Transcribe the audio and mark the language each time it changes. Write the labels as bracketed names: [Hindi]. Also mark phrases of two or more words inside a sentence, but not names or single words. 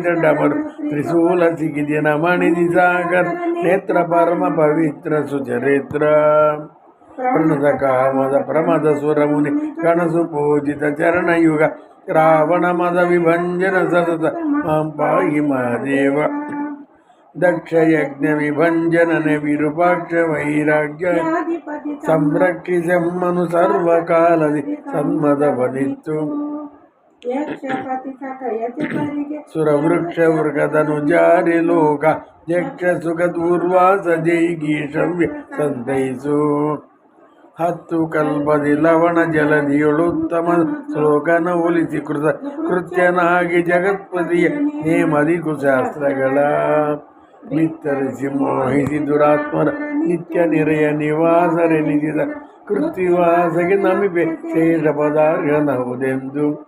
[Kannada] ಡಮರು ತ್ರಿಶೂಲ ಸಿಗಿದಿನ ಮಣಿದಿ ಸಾಗರ್ ನೇತ್ರ ಪರಮ ಪವಿತ್ರ ಸುಚರಿತ್ರ ಪ್ರಣದ ಕಾಮದ ಪ್ರಮದ ಸುರಮುನಿ ಕಣಸು ಪೂಜಿತ ಚರಣಯುಗ ರಾವಣ ಮದ ವಿಭಂಜನ ಸತತ ಮಾಂ ಪಾಹಿ ಮಹಾದೇವ ದಕ್ಷ ಯಜ್ಞ ವಿಭಂಜನನೆ ವಿರೂಪಾಕ್ಷ ವೈರಾಗ್ಯ ಸಂರಕ್ಷಿಸಮ್ಮನು ಸರ್ವಕಾಲದಿ ಸನ್ಮದವನಿತ್ತು ಸುರವೃಕ್ಷ ವೃಗದನು ಜಾರಿ ಲೋಕ ಯಕ್ಷ ಸುಖ ದೂರ್ವಾಸ ಜೈಗೀಷವ್ಯ ಸಂತೈಸು ಹತ್ತು ಕಲ್ಪದಿ ಲವಣ ಜಲದಿಯೊಳುತ್ತಮ ಶ್ಲೋಕನ ಒಲಿಸಿ ಕೃತ್ಯನಾಗಿ ಜಗತ್ಪತಿಯ ನೇಮದಿ ಕುಶಾಸ್ತ್ರಗಳ ವಿಸ್ತರಿಸಿ ಮೋಹಿಸಿ ದುರಾತ್ಮರ ನಿತ್ಯ ನಿರೆಯ ನಿವಾಸರೆನಿಸಿದ ಕೃತಿವಾಸಗೆ ನಮಿಪೆ ಶೇಷ ಪದಾರ್ಹನಹುದೆಂದು